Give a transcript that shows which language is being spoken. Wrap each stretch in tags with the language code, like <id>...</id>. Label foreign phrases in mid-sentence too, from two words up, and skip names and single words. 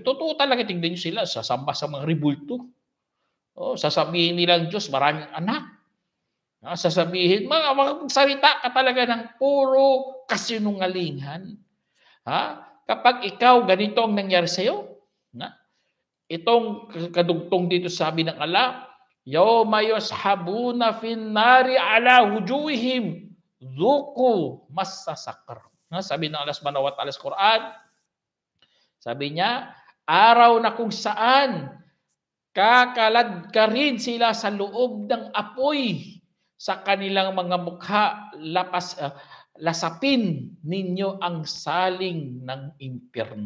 <tl>Totoo talaga, tingnan niyo sila, sasamba sa mga ribulto. Sasabihin nilang Diyos, maraming anak. Sasabihin, magsalita ka talaga ng puro kasinungalingan. Kapag ikaw, ganito ang nangyari sa iyo, itong kadugtong dito sabi ng Allah,</tl> <ar>يوم يسحبون في النار على وجوههم ذوقوا مس سقر.</ar> <tl>Sabi ng Allah</tl> <ar>سبحانه وتعالى</ar> <tl>sa Quran, sabi niya, araw na kung saan kakalad ka rin sila sa loob ng apoy sa kanilang mga mukha, lasapin ninyo ang saling ng impyerno.</tl>